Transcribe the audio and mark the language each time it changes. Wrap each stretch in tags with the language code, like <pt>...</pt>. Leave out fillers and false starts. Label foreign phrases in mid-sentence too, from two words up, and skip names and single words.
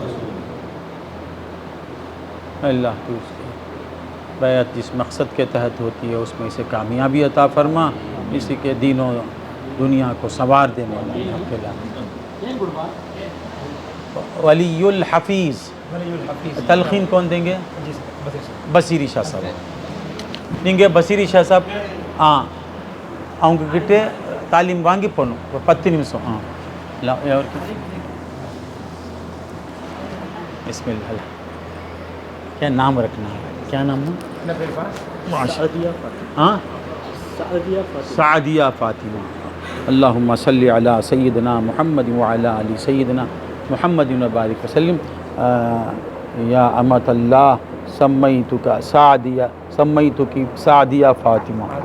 <ur>اللہ کی بیعت جس مقصد کے تحت ہوتی ہے اس میں اسے کامیابی عطا فرما اسی کے دین و دنیا کو سنوار دے مولانا ولی الحفیظ تلقین کون دیں گے بصیری شاہ صاحب دیں گے بصیری شاہ صاحب</ur> <ta>அவங்க கிட்ட தாலீம் வாங்கி போகணும் ஒரு 10 நிமிஷம்</ta> <ur>بسمللہ کیا نام رکھنا ہے کیا نام ہے سعدیہ فاطمہ</ur> <ar>اللہم صلی علی سیدنا محمد وعلی علی سیدنا محمد وبارک وسلم یا امت اللہ سمیتک سعدیہ سمیتکی سعدیہ فاطمہ</ar>